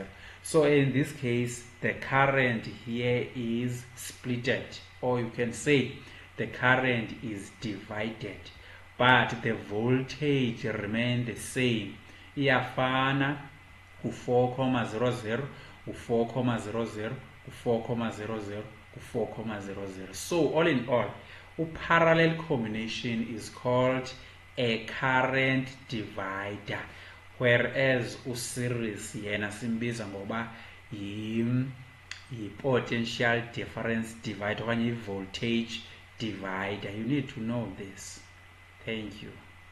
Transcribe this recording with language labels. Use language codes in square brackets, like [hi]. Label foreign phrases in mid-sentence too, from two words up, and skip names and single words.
[en] So in this case the current here is splitted, or you can say the current is divided, but the voltage remains the same. [xh] Iyafana u-4,00, u-4,00, u-4,00, u-4,00. [en] So all in all, a parallel combination is called a current divider, whereas [xh] u-series yena simbiza ngoba yi-potential difference divider okanye i-voltage divider. [en] You need to know this. Thank you.